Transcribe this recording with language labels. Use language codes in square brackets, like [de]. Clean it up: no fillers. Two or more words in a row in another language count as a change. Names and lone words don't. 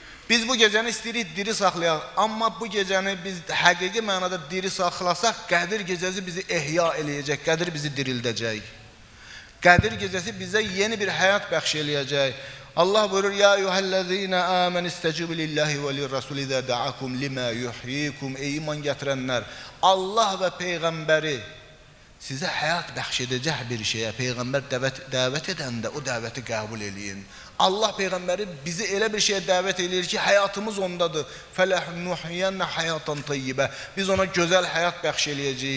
[az] Biz bu gecəni istəyirik diri saxlayaq, amma bu gecəni biz həqiqi mənada diri saxlasaq, Qədir gecəsi bizi ehya eləyəcək, Qədir bizi dirildəcək. Qədir gecəsi bizə yeni bir həyat bəxş eləyəcək. [ar] Allah buyurur: "يا أيها الذين آمنوا استجيبوا لله وللرسول إذا دعاكم لما يحييكم." [az] Ey iman gətirənlər, Allah və peyğəmbəri sizə həyat bəxş edəcək bir şeyə peyğəmbər dəvət edəndə o dəvəti qəbul eləyin. Allah peyğəmbəri bizi elə bir şeyə dəvət eləyir ki, həyatımız ondadır. [ar] فلنحيينه حياة طيبة. [az] Biz ona gözəl həyat bəxş eləyəcəyik.